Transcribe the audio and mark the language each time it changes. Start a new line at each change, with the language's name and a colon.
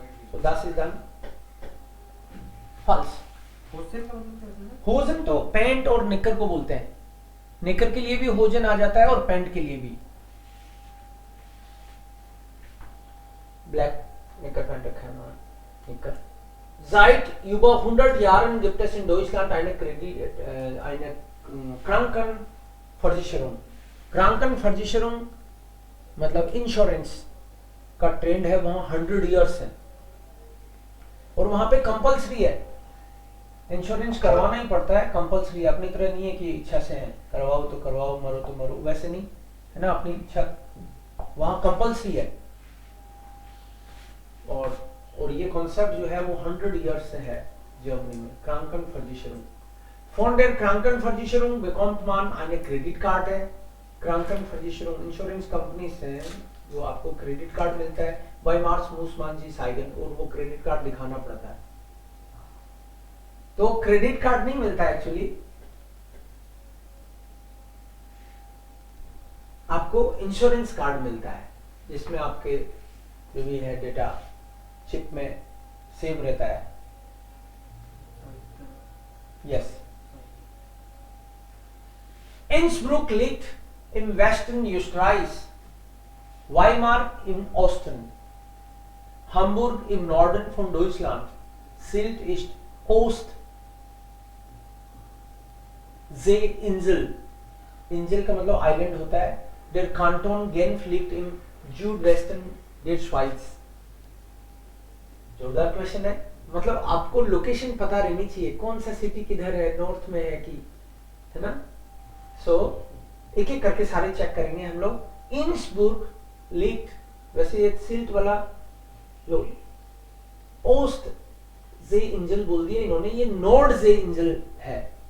English: So that is done. False.
Hindi: Hostel का मतलब क्या है? होजन तो पैंट और निकर को बोलते हैं। निकर के लिए भी होजन आ जाता है और पैंट के लिए भी। ब्लैक निकर पैंट रखा है ना, निकर।
German: Seit über 100 Jahren gibt es in Deutschland eine Krankenversicherung.
Hindi: Krankenversicherung मतलब इंश्योरेंस का ट्रेंड है वहां 100 इयर्स है, और वहां पे कंपलसरी है, इंश्योरेंस करवाना ही पड़ता है, कंपलसरी। अपनी तरह नहीं है कि इच्छा से है, करवाओ तो करवाओ, मरो तो मरो, वैसे नहीं है ना, अपनी इच्छा, वहां कंपलसरी है। और ये कॉन्सेप्ट जो है वो 100 इयर्स से है जर्मनी में।
German: Krankenversicherung. Von der Krankenversicherung bekommt man eine Kreditkarte.
Hindi: Krankenversicherung insurance company से जो आपको क्रेडिट कार्ड मिलता है,
German: बाय मार्च मूसमान जी साइगन,
Hindi: और वो क्रेडिट कार्ड दिखाना पड़ता है। तो क्रेडिट कार्ड नहीं मिलता एक्चुअली, आपको इंश्योरेंस कार्ड मिलता है, जिसमें आपके जो भी है डेटा चिप में सेव रहता है।
English: Yes.
German: Innsbruck liegt im Westen Österreichs, Weimar im Osten, Hamburg im Norden von Deutschland, Sylt ist Ostsee-Insel,
Hindi: इंजल का मतलब आइलैंड होता है।
German: Der Kanton Genf liegt im Südwesten der Schweiz।
Hindi: जोरदार क्वेश्चन है, मतलब आपको लोकेशन पता रहनी चाहिए, कौन सा सिटी किधर है, नॉर्थ में है कि, है ना। सो एक एक करके सारे चेक करेंगे हम लोग।
German: इंसबुर्ग लिग्ट,
Hindi: वैसे ये सिल्ट वाला जो
German: ओस्ट जे इंजल
Hindi: बोल दिया इन्होंने, ये
German: नॉर्ड जे इंजल
Hindi: है।